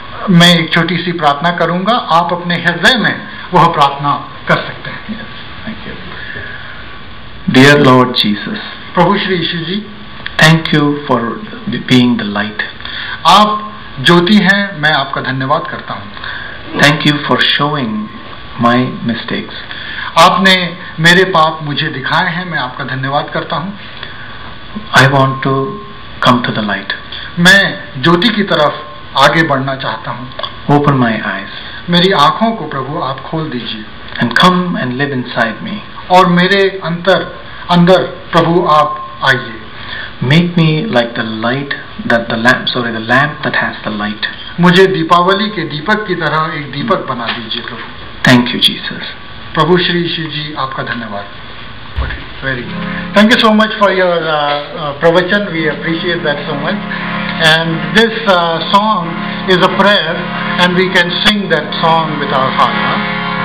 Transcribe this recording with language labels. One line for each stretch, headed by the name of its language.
Hindi: मैं एक छोटी सी प्रार्थना करूंगा, आप अपने हृदय में वह प्रार्थना कर सकते हैं.
English: Yes, thank you. Dear Lord Jesus,
Hindi: Prabhu Shri Yeshu ji,
English: thank you for being the light.
Hindi: आप ज्योति हैं, मैं आपका धन्यवाद करता हूँ.
English: Thank you for showing my mistakes.
Hindi: आपने मेरे पाप मुझे दिखाए हैं, मैं आपका धन्यवाद करता हूँ.
English: I want to come to the light.
Hindi: मैं ज्योति की तरफ आगे बढ़ना चाहता हूँ.
English: Open my eyes.
Hindi: मेरी आंखों को प्रभु आप खोल दीजिए.
English: And come and live inside me.
Hindi: और मेरे अंदर प्रभु आप आइए.
English: Make me like the light that the lamp that has the light.
Hindi: मुझे दीपावली के दीपक की तरह एक दीपक बना दीजिए प्रभु.
English: Thank you, Jesus.
Hindi: प्रभु श्री यीशु जी, आपका धन्यवाद.
English: Very good. Thank you so much for your pravachan. We appreciate that so much. And this song is a prayer, and we can sing that song with our heart.